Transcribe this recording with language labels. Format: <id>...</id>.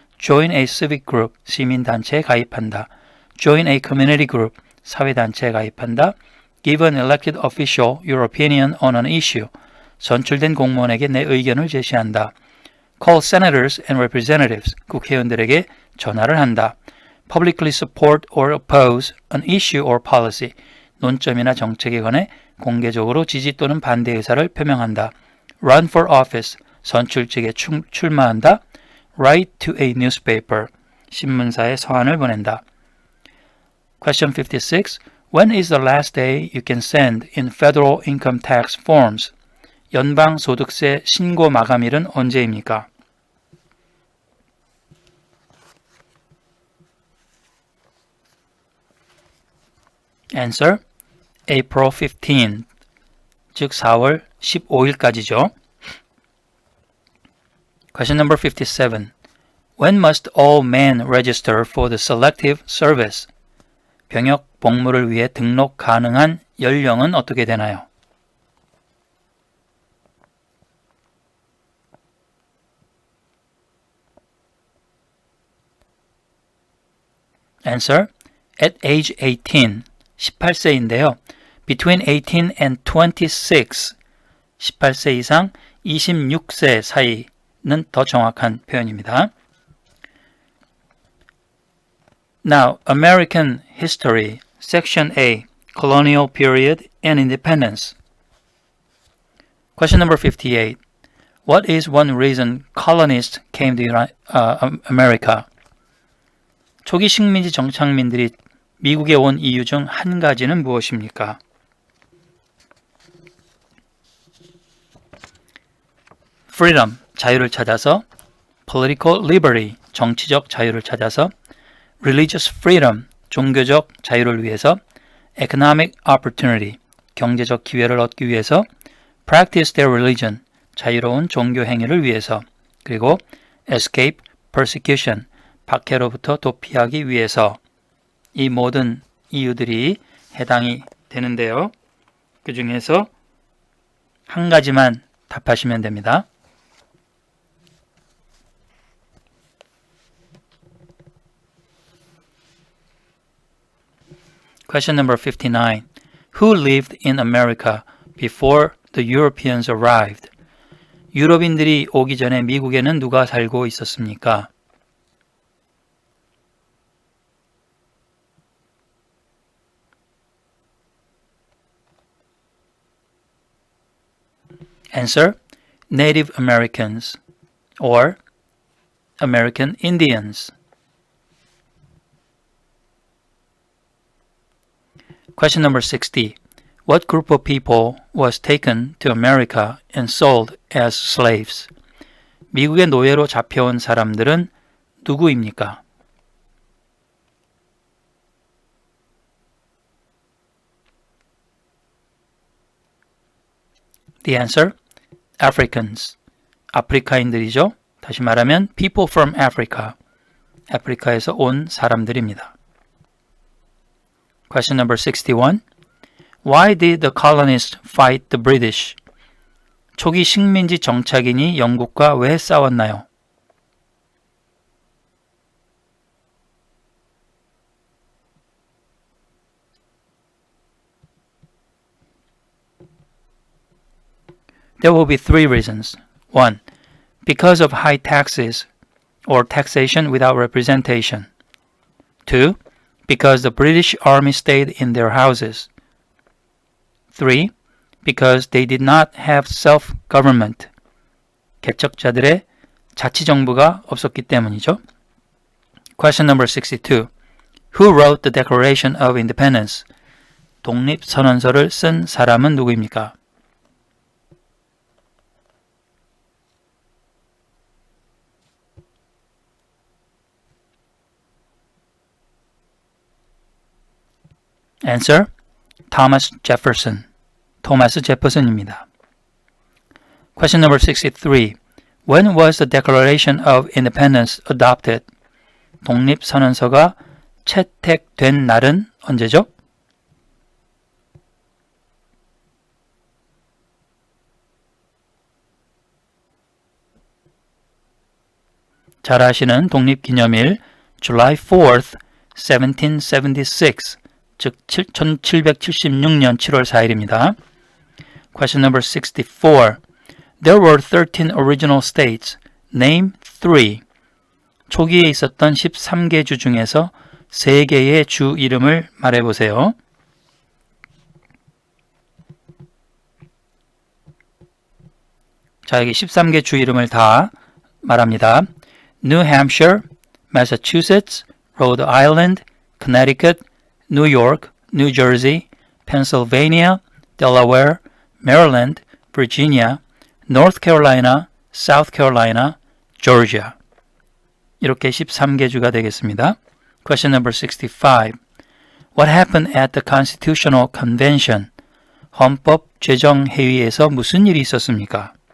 <en>Join a civic group,</en> <ko>시민단체에 가입한다.</ko> <en>Join a community group,</en> <ko>사회단체에 가입한다.</ko> <en>Give an elected official your opinion on an issue,</en> <ko>선출된 공무원에게 내 의견을 제시한다.</ko> <en>Call senators and representatives,</en> <ko>국회의원들에게 전화를 한다.</ko> <en>Publicly support or oppose an issue or policy,</en> <ko>논점이나 정책에 관해 공개적으로 지지 또는 반대 의사를 표명한다.</ko> <en>Run for office,</en> <ko>선출직에 출마한다.</ko> <en>Write to a newspaper,</en> <ko>신문사에 서한을 보낸다.</ko> <en>Question 56. When is the last day you can send in federal income tax forms?</en> <ko>연방 소득세 신고 마감일은 언제입니까?</ko> <en>Answer. April 15,</en> <ko>즉 4월 15일까지죠.</ko> <en>Question number 57. When must all men register for the selective service?</en> <ko>병역 복무를 위해 등록 가능한 연령은 어떻게 되나요?</ko> <en>Answer. At age 18,</en> <ko>18세인데요.</ko> <en>between 18 and 26,</en> <ko>18세 이상 26세 사이는 더 정확한 표현입니다.</ko> <en>Now, American History, Section A, Colonial Period and Independence. Question number 58. What is one reason colonists came to America?</en> <ko>초기 식민지 정착민들이 미국에 온 이유 중 한 가지는 무엇입니까?</ko> <en>Freedom,</en> <ko>자유를 찾아서.</ko> <en>Political liberty,</en> <ko>정치적 자유를 찾아서.</ko> <en>Religious freedom,</en> <ko>종교적 자유를 위해서.</ko> <en>Economic opportunity,</en> <ko>경제적 기회를 얻기 위해서.</ko> <en>Practice their religion,</en> <ko>자유로운 종교 행위를 위해서. 그리고</ko> <en>escape persecution,</en> <ko>박해로부터 도피하기 위해서. 이 모든 이유들이 해당이 되는데요. 그 중에서 한 가지만 답하시면 됩니다.</ko> <en>Question number 59. Who lived in America before the Europeans arrived?</en> <ko>유럽인들이 오기 전에 미국에는 누가 살고 있었습니까?</ko> <en>Answer: Native Americans or American Indians. Question number 60. What group of people was taken to America and sold as slaves?</en> <ko>미국의 노예로 잡혀온 사람들은 누구입니까?</ko> <en>The answer, Africans.</en> <ko>아프리카인들이죠. 다시 말하면</ko> <en>people from Africa.</en> <ko>아프리카에서 온 사람들입니다.</ko> <en>Question number 61. Why did the colonists fight the British? 초기 식민지 정착인이 영국과 왜 싸웠나요? There will be three reasons. 1. Because of high taxes or taxation without representation. 2. Because the British army stayed in their houses. 3. Because they did not have self-government.</en> <ko>개척자들의 자치정부가 없었기 때문이죠.</ko> <en>Question number 62. Who wrote the Declaration of Independence?</en> <ko>독립선언서를 쓴 사람은 누구입니까?</ko> <en>Answer, Thomas Jefferson.</en> <ko>토마스 제퍼슨입니다.</ko> <en>Question number 63. When was the Declaration of Independence adopted?</en> <ko>독립선언서가 채택된 날은 언제죠? 잘 아시는 독립기념일</ko> <en>July 4th, 1776,</en> <ko>즉 1776년 7월 4일입니다.</ko> <en>Question number 64. There were 13 original states. Name 3.</en> <ko>초기에 있었던 13개 주 중에서 3개의 주 이름을 말해보세요. 자, 여기 13개 주 이름을 다 말합니다.</ko> <en>New Hampshire, Massachusetts, Rhode Island, Connecticut, New York, New Jersey, Pennsylvania, Delaware, Maryland, Virginia, North Carolina, South Carolina, Georgia.</en> <ko>이렇게 13개 주가 되겠습니다.</ko> <en>Question number 65. What happened at the Constitutional Convention?</en> <ko>헌법 제정회의에서 무슨 일이 있었습니까?</ko>